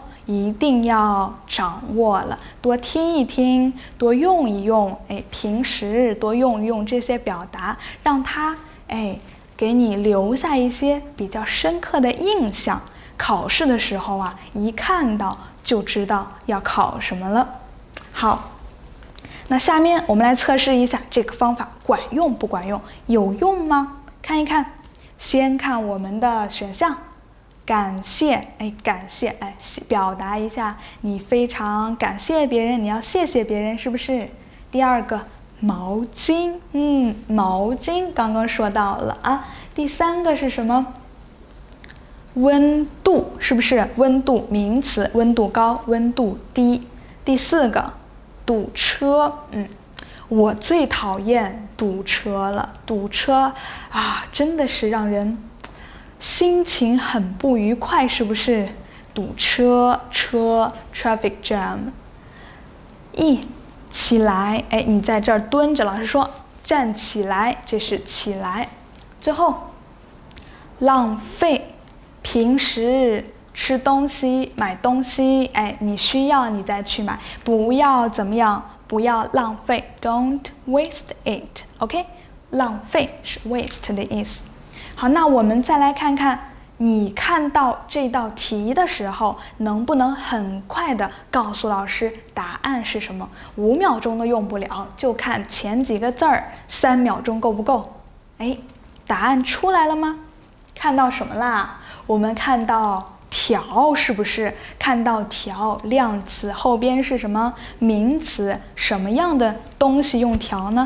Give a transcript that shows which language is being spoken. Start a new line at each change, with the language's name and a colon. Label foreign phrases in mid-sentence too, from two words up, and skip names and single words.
Chinese: 一定要掌握了，多聽一聽，多用一用，平時多用一用這些表達，讓它給你留下一些比較深刻的印象。考試的時候啊，一看到就知道要考什麼了。好，那下面我們來測試一下這個方法管用不管用，有用嗎？看一看，先看我們的選項。感謝，感謝，表達一下你非常感謝別人，你要謝謝別人，是不是？第二個，毛巾，毛巾剛剛說到了啊。第三個是什麼？溫度，是不是？溫度名詞，溫度高，溫度低。第四個，堵車，我最討厭堵車了，堵車啊，真的是讓人心情很不愉快，是不是？堵車
English: traffic jam。
Chinese: 起來，你在這兒蹲着，老師說站起來，這是起來。最後，浪費，平時吃東西買東西，你需要你再去買，不要怎麼樣，不要浪費 ，
English: don't waste it，
Chinese: OK？浪費是 waste 的意思。好，那我們再來看看，你看到這道題的時候，能不能很快的告訴老師答案是什麼？5秒鐘都用不了，就看前幾個字兒，3秒鐘夠不夠？答案出來了嗎？看到什麼啦？我們看到條，是不是？看到條，量詞後邊是什麼？名詞，什麼樣的東西用條呢？